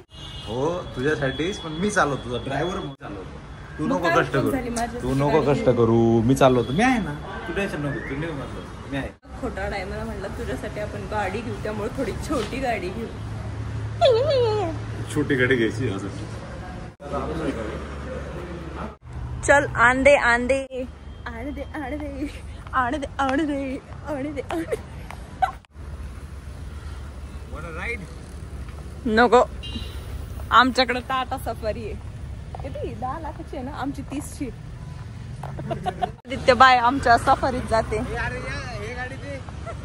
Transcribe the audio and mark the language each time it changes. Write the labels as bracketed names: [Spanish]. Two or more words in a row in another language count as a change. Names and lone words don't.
[Marathi] हो तुझ्यासाठीच, पण मी चालवतो. तुझा ड्रायव्हर मी चालवतो. तू मग नको काय कष्ट झाली करू. माझ्यासाठी तू नको गाडी कष्ट करू. मी चालवतो. मी आहे ना. तू टेन्शन नको. तू नाही म्हणतो मी आहे. खोटारडा आहे. मला म्हणलं तुझ्यासाठी आपण गाडी घेऊ, त्यामुळे थोडी छोटी गाडी घेऊ. छोटी गाडी घ्यायची असं. चल आण दे आण दे आण दे आण दे आण दे आण दे आण दे आण. नको, आमच्याकडे टाटा सफारी आहे. किती 10 लाखाची आहे ना, आमची 30ची. आदित्य बाय आमच्या सफारीत जाते.